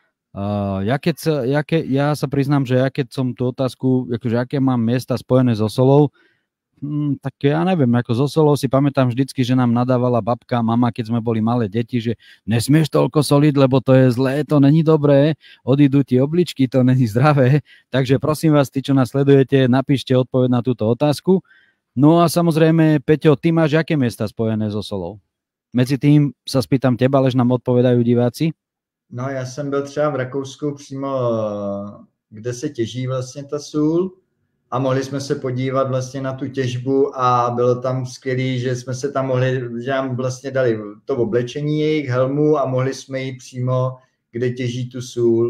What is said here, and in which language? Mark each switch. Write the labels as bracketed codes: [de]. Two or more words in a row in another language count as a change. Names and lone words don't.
[sk] Ja sa priznám, že ja keď som tú otázku, akože aké mám miesta spojené so solou, tak ja neviem, ako so solou si pamätám vždycky, že nám nadávala babka, mama, keď sme boli malé deti, že nesmieš toľko soliť, lebo to je zlé, to není dobré, odídu ti obličky, to není zdravé. Takže prosím vás, tí, čo nás sledujete, napíšte odpoveď na túto otázku. No a samozrejme, Peťo, ty máš aké miesta spojené so solou? Medzi tým sa spýtam teba, lež nám odpovedajú diváci. No, [cs] já jsem byl třeba v Rakousku přímo, kde se těží vlastně ta sůl a mohli jsme se podívat vlastně na tu těžbu a bylo tam skvělý, že jsme se tam mohli, že nám vlastně dali to oblečení jejich helmu a mohli jsme jít přímo, kde těží tu sůl.